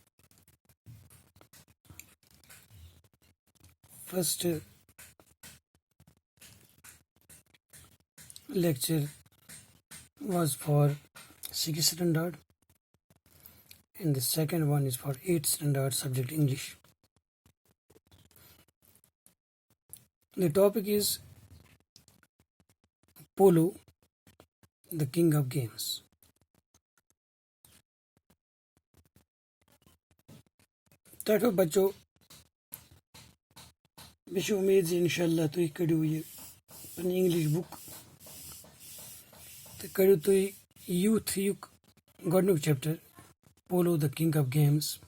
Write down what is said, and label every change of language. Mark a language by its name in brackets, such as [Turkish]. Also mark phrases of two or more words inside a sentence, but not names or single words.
[English] First lecture was for 6th standard and the second one is for 8th standard subject English. The topic is Polo, the king of games. [Kashmiri] ٹاٹو بچو مےٚ چھِ اُمید زِ [Arabic] اِنشاء اللہ [Kashmiri] تُہۍ کٔڑِو یہِ پنٕنۍ [English] English book [Kashmiri] تہٕ کٔڑِو تُہۍ یوٗتھ یُک گۄڈنیُک چیپٹر پولو د کنگ آف گیمز.